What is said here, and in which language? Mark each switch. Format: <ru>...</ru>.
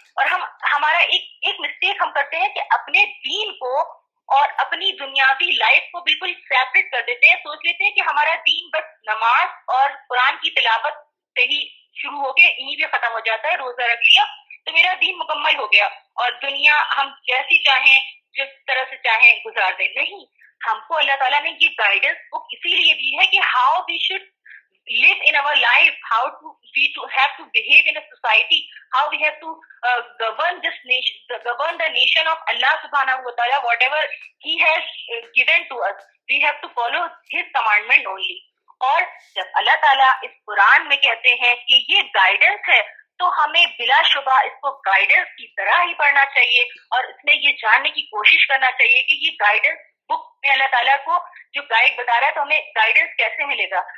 <ur>اور ہمارا ایک مسٹیک ہم کرتے ہیں کہ اپنے دین کو اور اپنی دنیاوی لائف کو بالکل سیپریٹ کر دیتے ہیں, سوچ لیتے ہیں کہ ہمارا دین بس نماز اور قرآن کی تلاوت سے ہی شروع ہو کے انہیں پہ ختم ہو جاتا ہے, روزہ رکھ لیا تو میرا دین مکمل ہو گیا اور دنیا ہم جیسی چاہیں جس طرح سے چاہیں گزار دیں. نہیں, ہم کو اللہ تعالیٰ نے یہ گائیڈنس بک اسی لیے دی ہے کہ</ur> <en>How we should live in our life, how to we to have to behave in a society, how we have to govern this nation, govern the nation of Allah subhanahu wa ta'ala, whatever he has given to us, we have to follow his commandment only.</en> <ur>اور جب اللہ تعالیٰ اس قرآن میں کہتے ہیں کہ یہ guidance ہے تو ہمیں بلا شبہ اس کو گائیڈنس کی طرح ہی پڑھنا چاہیے اور اس میں یہ جاننے کی کوشش کرنا چاہیے کہ یہ گائیڈنس بک میں اللہ تعالیٰ کو جو گائیڈ بتا رہا ہے تو ہمیں گائیڈنس کیسے ملے گا.</ur>